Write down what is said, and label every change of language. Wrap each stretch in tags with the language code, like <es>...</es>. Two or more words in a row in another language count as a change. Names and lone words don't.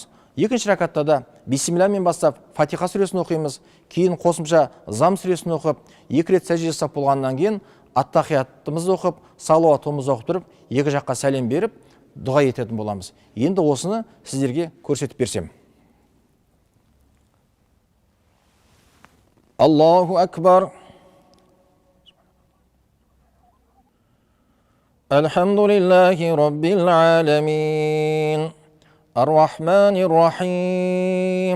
<kk>2-ші ракатта да бисмиллахмен бастап Фатиха сүресін оқимыз, кейін қосымша зам сүресін оқып, 2 рет сәжде жасап болғаннан кейін ат-тахиятымызды оқып, салауатымызды оқып тұрып, екі жаққа сәлем беріп, дұға ететін боламыз. Енді осыны сіздерге көрсетіп берсем.</kk> <ar>الله أكبر. الحمد لله رب العالمين. الرحمن الرحيم.</ar>